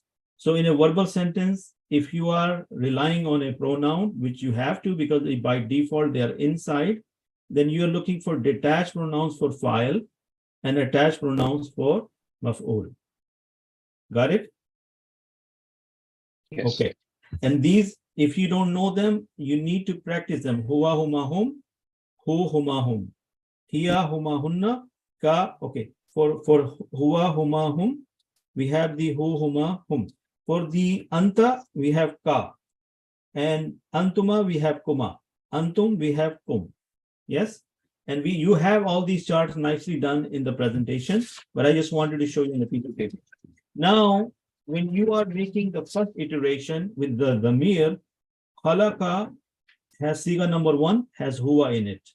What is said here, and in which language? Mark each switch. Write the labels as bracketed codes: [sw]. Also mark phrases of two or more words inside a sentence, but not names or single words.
[en] So in a verbal sentence, if you are relying on a pronoun, which you have to because by default they are inside, then you are looking for detached pronouns for file and attached pronouns for maf'ul. Got it? Yes. Okay. And these, if you don't know them, you need to practice them. [ar] هو، هما، هم، ه، هما، هم. هي، هما, هن، ك. [en] Okay. For [ar] هو، هما، هم, [en] we have the [ar] ه، هما، هم. [en] For the anta, we have ka. And antuma, we have kuma. Antum, we have kum. Yes. And you have all these charts nicely done in the presentation, but I just wanted to show you in a piece of paper. Now, when you are making the first iteration with the dhamir, khalaqa has siga number 1, has huwa in it.